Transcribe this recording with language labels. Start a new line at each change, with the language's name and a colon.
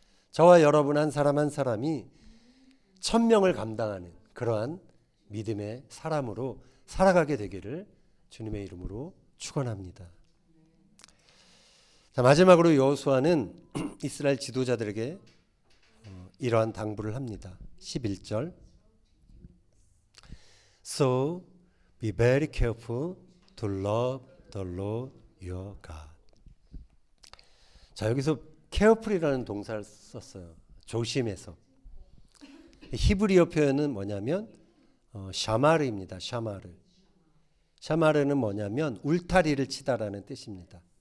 Korean: 저와 여러분 한 사람 한 사람이 1000명을 감당하는 그러한 믿음의 사람으로 살아가게 되기를 주님의 이름으로 축원합니다. 자, 마지막으로 여호수아는 이스라엘 지도자들에게 이러한 당부를 합니다. 11절
English: So be very careful to love the Lord your God.
Korean: 자, 여기서 careful이라는 동사를 썼어요. 조심해서. 히브리어 표현은 뭐냐면 샤마르입니다. 샤마르. 샤마르는 뭐냐면 울타리를 치다라는 뜻입니다.